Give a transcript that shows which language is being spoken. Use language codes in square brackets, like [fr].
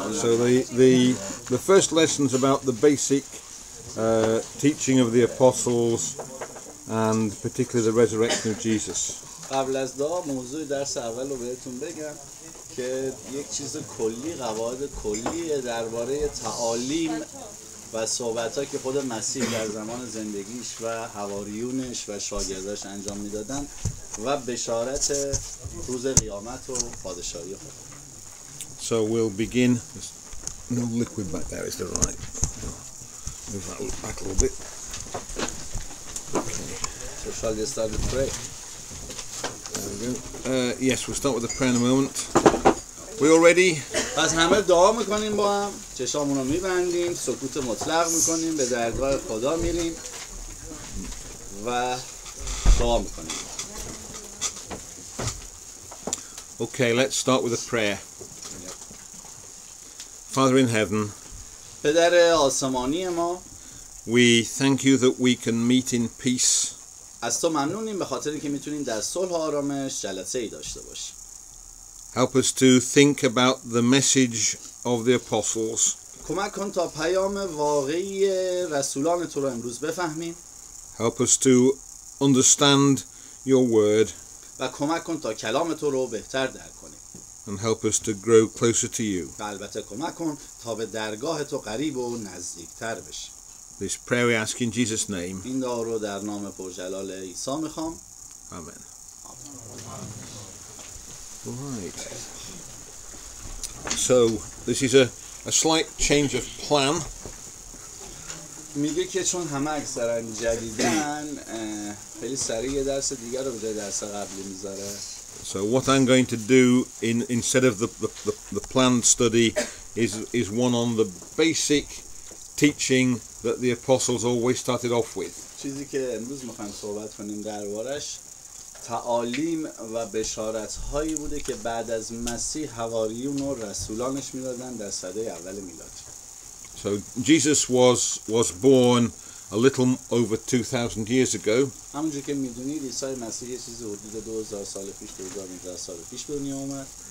[en] So the first lesson's about the basic teaching of the apostles and particularly the resurrection of Jesus. [fa] قبل از دعا موضوع درس اول رو بهتون بگم که یک چیز کلی، قواعد کلی درباره تعالیم و صحبت‌ها که خود مسیح در زمان زندگیش و حواریونش و شاگرداش انجام میدادن و بشارت روز قیامت و پادشاهی خدا. [en] So we'll begin. There's no liquid back there, is there? Right. Move that back a little bit. Okay. So shall we start with prayer? There we go. Yes, we'll start with the prayer in a moment. We all ready? [fa] پس همه دعا میکنیم با هم، چشامون رو میبندیم، سکوت مطلق میکنیم، به درگاه خدا میریم و دعا میکنیم. [en] Okay, let's start with a prayer. Father in heaven, [fa] پدر آسمانی ما، [en] we thank you that we can meet in peace. [fa] از تو ممنونیم به خاطر اینکه میتونیم در صلح و آرامش جلسه ای داشته باشیم. [en] Help us to think about the message of the apostles. [fa] کمک کن تا پیام واقعی رسولان تو رو امروز بفهمیم. [en] Help us to understand your word. [fa] و کمک کن تا کلام تو رو بهتر درک کنیم. [en] And help us to grow closer to you. [fa] و البته کمک کن تا به درگاه تو قریب و نزدیکتر بشیم. [en] This prayer we ask in Jesus' name. [fa] این دعا رو در نام پرجلال عیسی میخوام. [en] Amen. Right. So this is a slight change of plan. [fa] میگه که چون همه اکثرا جدیدن خیلی سریع یه درس دیگر رو به جای درس قبلی میذاره. [en] So what I'm going to do instead of the planned study is one on the basic teaching that the apostles always started off with. [fa] چیزی که امروز میخوایم صحبت کنیم دربارش تعالیم و بشارت‌هایی بوده که بعد از مسیح حواریون و رسولانش میدادن در سده اول میلادی. [en] So Jesus was born a little over 2000 years ago. [fa] همونجور که میدونید عیسی مسیح یه چیزی حدود 2000 سال پیش 2000 سال پیش به دنیا اومد.